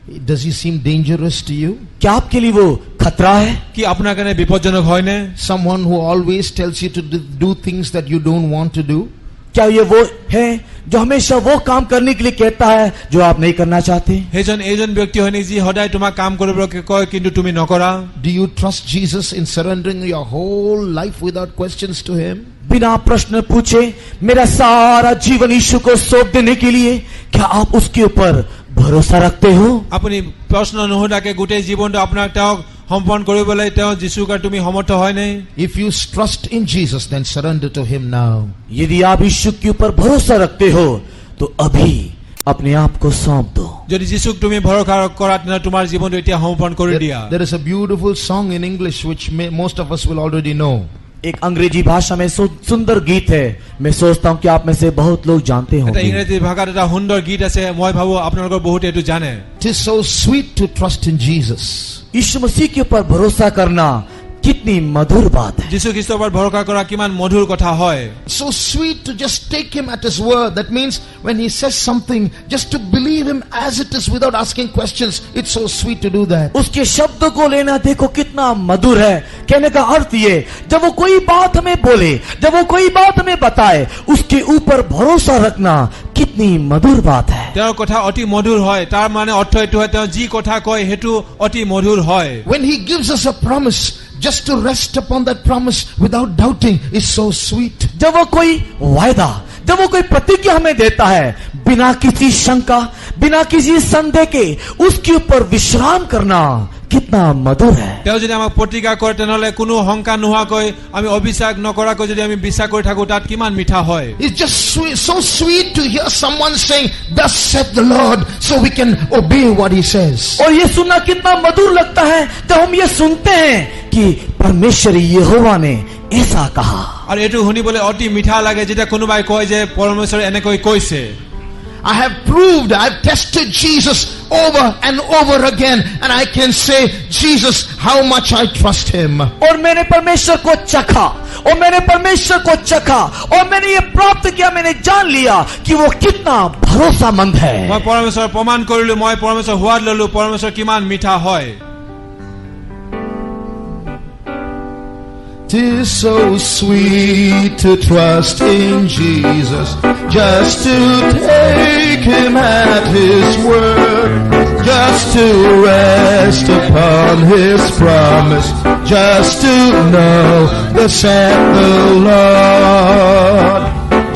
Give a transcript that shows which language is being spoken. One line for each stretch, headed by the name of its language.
English: Does he seem dangerous to you?
Hindi: क्या आपके लिए वो खतरा है?
Assamese: কি আপোনাৰ কাৰণে বিপজ্জনক হয়নে?
English: Someone who always tells you to do things that you don't want to do?
Hindi: क्या ये वो है जो हमेशा वो काम करने के लिए कहता है जो आप नहीं करना चाहते?
Assamese: এইজন ব্যক্তি হয় নেকি যি সদায় তোমাক কাম কৰিবলৈ কয় কিন্তু তুমি নকৰা?
English: Do you trust Jesus in surrendering your whole life without questions to him?
Hindi: बिना प्रश्न पूछे मेरा सारा जीवन यीशु को सौंप देने के लिए क्या आप उसके ऊपर भरोसा रखते हो?
Assamese: আপুনি প্ৰশ্ন নোহোৱাকে গোটেই জীৱনটো আপোনাক তেওঁক সম্পন্ন কৰিবলৈ তেওঁ যীশুক তুমি সমৰ্থ হয় নে?
English: If you trust in Jesus, then surrender to him now.
Hindi: यदि आप यीशु के ऊपर भरोसा रखते हो तो अभी अपने आप को सौंप दो।
Assamese: যদি যীশুক তুমি ভৰসা কৰা তেনে তোমাৰ জীৱনটো এতিয়া সমৰ্পণ কৰি দিয়া।
English: There is a beautiful song in English which most of us will already know.
Hindi: एक अंग्रेजी भाषा में सुंदर गीत है, मैं सोचता हूँ कि आप में से बहुत लोग जानते
Assamese: এটা
Hindi: होंगे।
Assamese: ইংৰাজী ভাষাত এটা সুন্দৰ গীত আছে, মই ভাবো আপোনালোকৰ বহুত এইটো জানে।
English: It is so sweet to trust in Jesus.
Hindi: यीशु मसीह के ऊपर भरोसा करना कितनी मधुर बात है।
Assamese: যীশু খ্ৰীষ্টৰ ওপৰত ভৰসা কৰা কিমান মধুৰ কথা হয়।
English: So sweet to just take him at his word. That means when he says something, just to believe him as it is without asking questions. It's so sweet to do that.
Hindi: उसके शब्दों को लेना देखो कितना मधुर है। कहने का अर्थ ये, जब वो कोई बात हमें बोले, जब वो कोई बात हमें बताए, उसके ऊपर भरोसा रखना कितनी मधुर बात है।
Assamese: তেওঁৰ কথা অতি মধুৰ হয়, তাৰ মানে অৰ্থ এইটো হয় তেওঁ যি কথা কয় সেইটো অতি মধুৰ হয়।
English: When he gives us a promise, just to rest upon that promise without doubting is so sweet.
Hindi: जब वो कोई वायदा, जब वो कोई प्रतिज्ञा हमें देता है, बिना किसी शंका, बिना किसी संदेह के उसके ऊपर विश्राम करना कितना मधुर है।
Assamese: তেওঁ যদি আমাক প্ৰতিজ্ঞা কৰে তেনেহলে কোনো শংকা নোহোৱাকৈ আমি অবিশ্বাস নকৰাকৈ যদি আমি বিশ্বাস কৰি থাকো তাত কিমান মিঠা হয়।
English: It's just sweet, so sweet to hear someone saying, "Thus saith the Lord," so we can obey what he says.
Hindi: और ये सुनना कितना मधुर लगता है जब हम ये सुनते हैं कि परमेश्वर यहोवा ने ऐसा कहा।
Assamese: আৰু এইটো শুনিবলৈ অতি মিঠা লাগে যেতিয়া কোনোবাই কয় যে পৰমেশ্বৰে এনেকৈ কৈছে।
English: I have proved, I have tested Jesus over and over again, and I can say, Jesus, how much I trust him.
Hindi: और मैंने परमेश्वर को चखा, और मैंने परमेश्वर को चखा, और मैंने ये प्राप्त किया, मैंने जान लिया कि वो कितना भरोसामंद है।
Assamese: মই পৰমেশ্বৰৰ প্ৰমাণ কৰিলো, মই পৰমেশ্বৰৰ সোৱাদ ললো, পৰমেশ্বৰ কিমান মিঠা হয়।
English: It is so sweet to trust in Jesus, just to take him at his word, just to rest upon his promise, just to know thus saith the Lord.